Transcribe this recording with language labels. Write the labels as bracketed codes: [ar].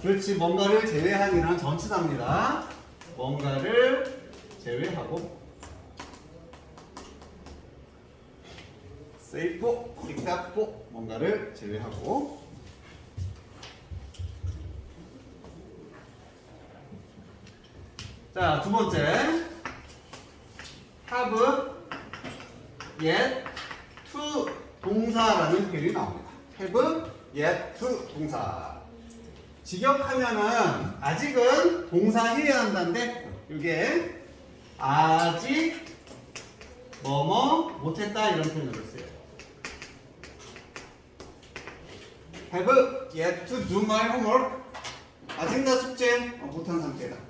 [ko] 그렇지, 뭔가를 제외한이라는 전치사입니다. 뭔가를 제외하고 [en] save for, except for [ko] 뭔가를 제외하고 자, 두 번째 [en] have, yet, to [ko] 동사라는 표현이 나옵니다. [en] have, yet, to [ko] 동사. 직역하면은 아직은 동사 해야 한다는데 이게 아직 뭐뭐 못했다 이런 표현으로 써요. [en] have yet to do my homework. [ko] 아직 나 숙제 못한 상태다.